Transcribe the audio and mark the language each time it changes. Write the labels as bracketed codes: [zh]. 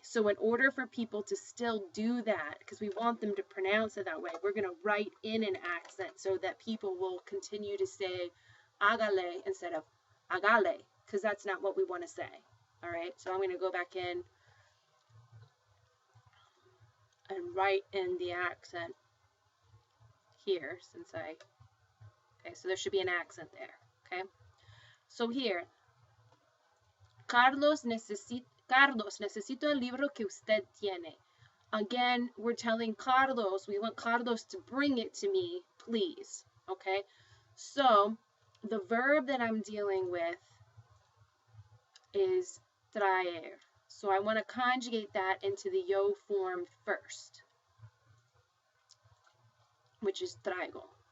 [en] So in order for people to still do that, because we want them to pronounce it that way, we're going to write in an accent so that people will continue to say agale instead of agale, because that's not what we want to say. All right, so I'm going to go back in and write in the accent here okay, so there should be an accent there, okay? So here, [es] Carlos, necesito el libro que usted tiene. [en] Again, we're telling Carlos, we want Carlos to bring it to me, please, okay? So the verb that I'm dealing with is traer. So I want to conjugate that into the yo form first, which is traigo.